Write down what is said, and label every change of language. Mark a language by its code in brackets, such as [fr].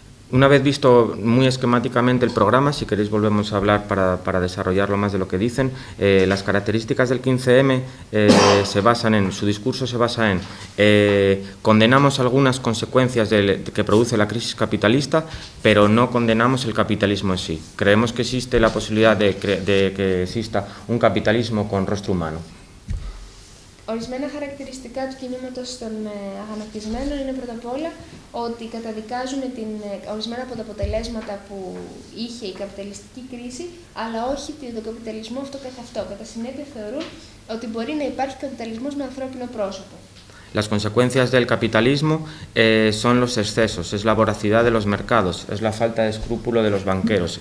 [es] Una vez visto muy esquemáticamente el programa, si queréis volvemos a hablar para desarrollarlo más de lo que dicen, las características del 15M se basan en, su discurso se basa en, condenamos algunas consecuencias que produce la crisis capitalista, pero no condenamos el capitalismo en sí. Creemos que existe la posibilidad de que exista un capitalismo con rostro humano. [el] Ορισμένα χαρακτηριστικά του κινήματος των αγανακτισμένων είναι πρώτα απ' όλα ότι καταδικάζουν ορισμένα από τα αποτελέσματα που είχε η καπιταλιστική κρίση, αλλά όχι τον καπιταλισμό αυτό καθ' αυτό. Κατά συνέπεια θεωρούν ότι μπορεί να υπάρχει καπιταλισμός με ανθρώπινο πρόσωπο. [es] Las consecuencias del capitalismo son los excesos, es la voracidad de los mercados, es la falta de escrúpulo de los banqueros.